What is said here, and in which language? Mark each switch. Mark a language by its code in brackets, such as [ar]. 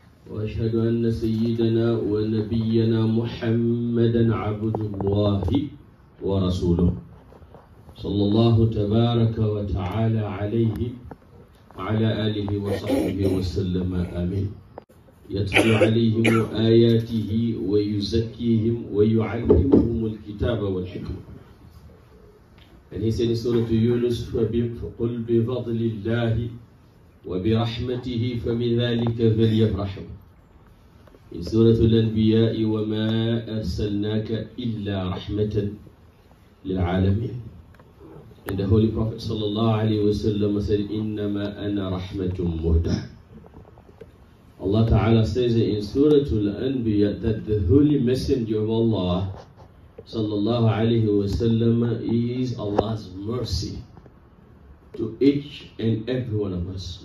[ar] وأشهد أن سيدنا ونبينا محمدا عبد الله ورسوله صلى الله تبارك وتعالى عليه وعلى آله وصحبه وسلم آمين. يتلو عليهم آياته ويزكيهم ويعلمهم الكتاب والحكمة. [en] And he said in Surah Yunus, [ar] فَقُلْ بِفَضْلِ اللَّهِ وَبِرَحْمَتِهِ فَبِذَلِكَ فَلْيَفْرَحُوا. [en] In Surah Al-Anbiya, [ar] وَمَا أَرْسَلْنَاكَ إِلَّا رَحْمَةً لِلْعَالَمِينَ. [en] And the Holy Prophet sallallahu alaihi wasallam said, [ar] إِنَّمَا أَنَا رَحْمَةٌ مُهْدَةٌ. [en] Allah Ta'ala says in Surah Al-Anbiya that the Holy Messenger of Allah sallallahu alaihi wasallam is Allah's mercy to each and every one of us.